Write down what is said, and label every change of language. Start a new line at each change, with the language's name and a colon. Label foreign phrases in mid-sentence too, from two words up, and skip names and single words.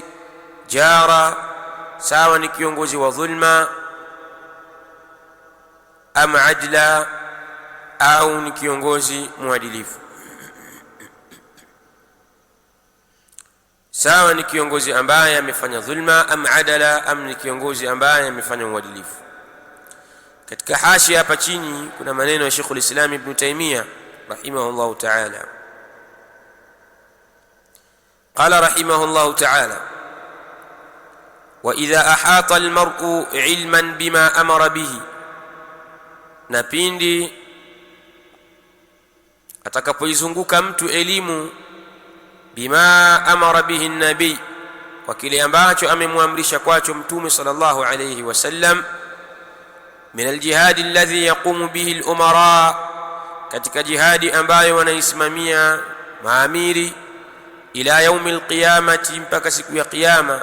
Swahili: Jara, sawa ni kiongozi wa dhulma,
Arabic: أم عدلا,
Swahili: au ni kiongozi mwadilifu. Sawa ni kiongozi ambaye amefanya dhulma,
Arabic: أم عادلا,
Swahili: am ni kiongozi ambaye amefanya uadilifu. Katika hashia hapa chini kuna maneno ya Sheikh al-Islam Ibn Taymiyyah
Arabic: رحمه الله تعالى. قال رحمه الله تعالى: وإذا أحاط المرء علما بما أمر به,
Swahili: na pindi atakapoizunguka mtu elimu,
Arabic: بما أمر به النبي,
Swahili: kwa kile ambacho amemwamrisha kwacho Mtume
Arabic: صلى الله عليه وسلم, من الجهاد الذي يقوم به الأمراء,
Swahili: katika jihadi ambayo wanaisimamia maamiri,
Arabic: إلى يوم القيامة,
Swahili: mpaka siku ya Kiyama.